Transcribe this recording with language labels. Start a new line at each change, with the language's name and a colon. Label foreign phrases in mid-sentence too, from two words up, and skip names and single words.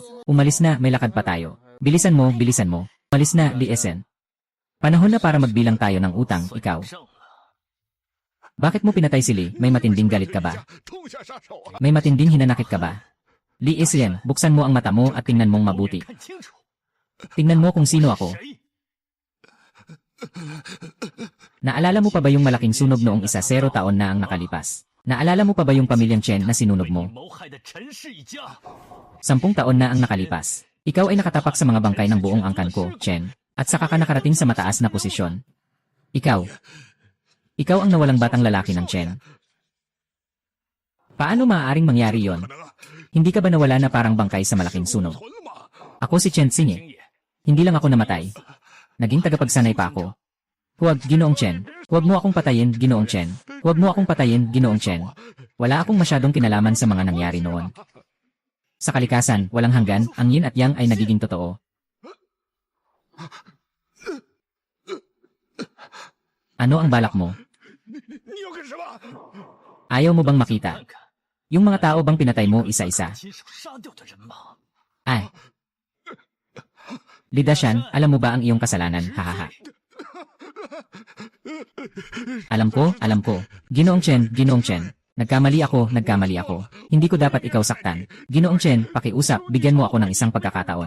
Filipino: Umalis na, may lakad pa tayo. Bilisan mo, bilisan mo. Umalis na, Liesen. Panahon na para magbilang tayo ng utang,
Chinese: 算
Filipino: ikaw.
Chinese: 上了。
Filipino: Bakit mo pinatay si Lee? May matinding galit ka ba?
Chinese: 痛下杀手啊！
Filipino: May matinding hinanakit ka ba? Liesen, buksan mo ang mata mo at tingnan mong mabuti.
Chinese: 看清楚，
Filipino: Tingnan mo kung sino ako.
Chinese: 谁？
Filipino: Naalala mo pa ba yung malaking sunog noong 10 taon na ang nakalipas? Naalala mo pa ba yung pamilyang Chen na sinunog
Chinese: 为
Filipino: mo?
Chinese: 你谋害的陈氏一家，
Filipino: 10 taon na ang nakalipas. Ikaw ay nakatapak sa mga bangkay ng buong angkan ko, Chen, at saka ka nakarating sa mataas na posisyon. Ikaw ang nawalang batang lalaki ng Chen. Paano maaaring mangyari yon?
Chinese: 可能啊，
Filipino: Hindi ka ba nawala na parang bangkay sa malaking sunog?
Chinese: 存了吗？
Filipino: Ako si Chen Xing
Chinese: 星
Filipino: eh.
Chinese: 爷，
Filipino: Hindi lang ako namatay. Naging tagapagsanay pa ako. Huwag, Ginoong Chen. Huwag mo akong patayin, Ginoong Chen. Huwag mo akong patayin, Ginoong Chen. Wala akong masyadong kinalaman sa mga nangyari noon. Sa kalikasan, walang hanggan, ang yin at yang ay nagiging totoo. Ano ang balak mo?
Chinese: 你要干什么？
Filipino: Ayaw mo bang makita?
Chinese: 看看
Filipino: Yung mga tao bang pinatay mo isa-isa?
Chinese: 亲手杀掉的人吗？
Filipino: Ay. Lidasyan, alam mo ba ang iyong kasalanan? Hahaha. Alam ko. Ginoong Chen. Nagkamali ako. Hindi ko dapat ikaw saktan. Ginoong Chen, pakiusap, bigyan mo ako ng isang pagkakataon.